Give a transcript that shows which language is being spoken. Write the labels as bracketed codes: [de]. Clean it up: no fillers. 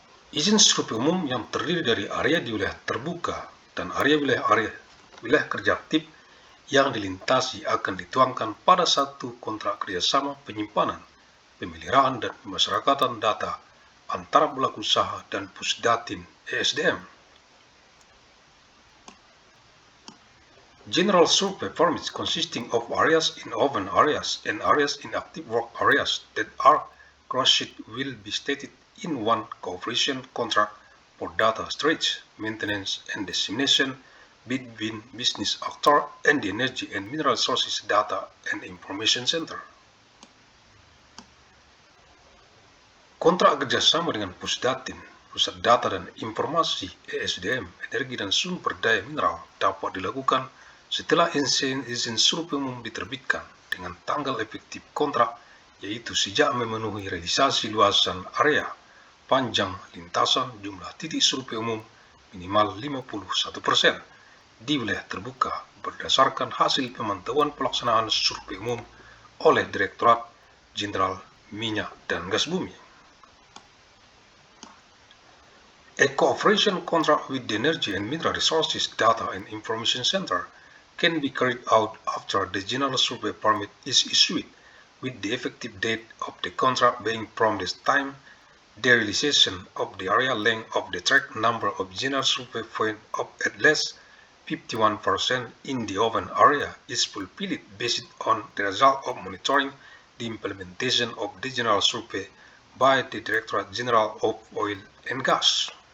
[id] Izin survei umum yang terdiri dari area di wilayah terbuka dan area wilayah kerja aktif yang dilintasi akan dituangkan pada satu kontrak kerjasama penyimpanan, pemeliharaan, dan pemasyarakatan data antara pelaku usaha dan Pusdatin ESDM. [en] General survey permits consisting of areas in open areas and areas in active work areas that are crossed will be stated in one cooperation contract for data storage, maintenance, and dissemination between business actor and the Energy and Mineral Resources Data and Information Center. [id] Kontrak kerjasama dengan Pusdatin, Pusat Data dan Informasi ESDM, Energi dan Sumber Daya Mineral dapat dilakukan setelah izin survei umum diterbitkan dengan tanggal efektif kontrak, yaitu sejak memenuhi realisasi luasan area, panjang lintasan, jumlah titik survei umum minimal 51% di wilayah terbuka berdasarkan hasil pemantauan pelaksanaan survei umum oleh Direktorat Jenderal Minyak dan Gas Bumi. [en] A cooperation contract with the Energy and Mineral Resources Data and Information Center can be carried out after the General Survey Permit is issued, with the effective date of the contract being from the time the realization of the area length of the tract number of General Survey points of at least 51% in the open area is fulfilled based on the result of monitoring the implementation of the General Survey by the Directorate General of Oil and Gas.